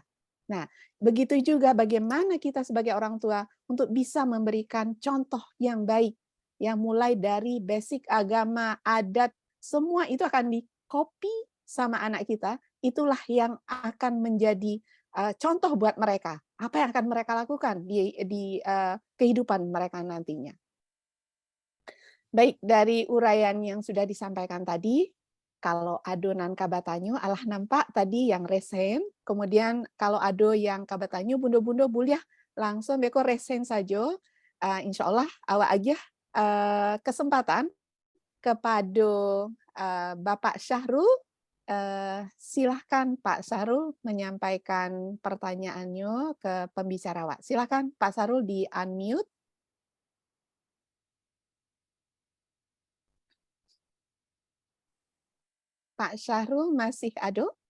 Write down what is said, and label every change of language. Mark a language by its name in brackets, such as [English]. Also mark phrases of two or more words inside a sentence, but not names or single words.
[Indonesian] Nah, begitu juga bagaimana kita sebagai orang tua untuk bisa memberikan contoh yang baik, yang mulai dari basic agama, adat, semua itu akan di-copy sama anak kita, itulah yang akan menjadi contoh buat mereka. Apa yang akan mereka lakukan di kehidupan mereka nantinya. [Minangkabau] Baik, dari uraian yang sudah disampaikan tadi, kalau adonan kabatanyo alah nampak tadi yang resen, kemudian kalau ado yang kabatanyo bundo-bundo buliah langsung beko resen saja. [Arabic] Insya Allah [Indonesian] awak aja kesempatan kepada Bapak Syahrul. Silahkan Pak Syahrul menyampaikan pertanyaannya ke pembicara awak. Silahkan Pak Syahrul di unmute. Pak Syahrul masih ada?